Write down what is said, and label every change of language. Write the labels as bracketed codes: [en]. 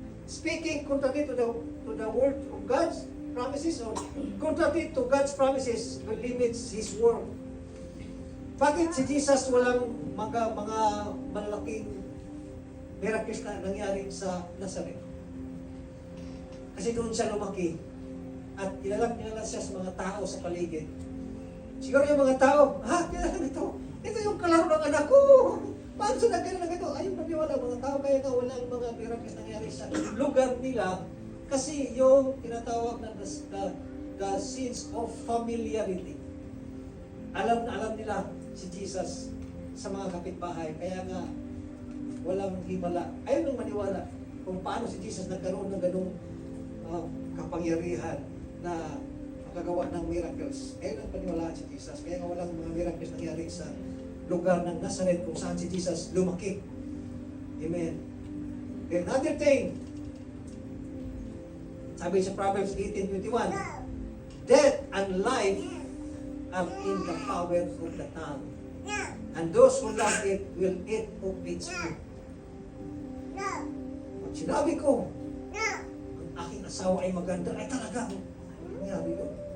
[en] Speaking contrary to the word of God's promises or contrary to God's promises will limits His word. [tl] Bakit si Jesus walang mga malalaking miracles na nangyari sa Nazareth? Kasi doon siya lumaki at kilala siya sa mga tao sa paligid. Siguro yung mga tao, kilala ito. Ito yung kalaro ng anak ko. Paano siya nagkaroon ng ito? Ayun, maniwala mga tao. Kaya nga walang mga miracles nangyari sa lugar nila kasi yung tinatawag na [en] the sins of familiarity. [tl] Alam na alam nila si Jesus sa mga kapitbahay. Kaya nga, walang himala. Ayaw nang maniwala kung paano si Jesus nagkaroon ng ganung kapangyarihan na makagawa ng miracles. Ayaw nang paniwalaan si Jesus. Kaya nga walang mga miracles nangyari sa lugar ng Nazareth kung saan si Jesus lumaki. Amen. [en] And another thing, [tl] sabi sa [en] Proverbs 18:21, death and life are in the power of the tongue, and those who love it will eat of its fruit. [tl] Pag sinabi ko, ang aking asawa ay maganda, ay talaga, nangyari yun.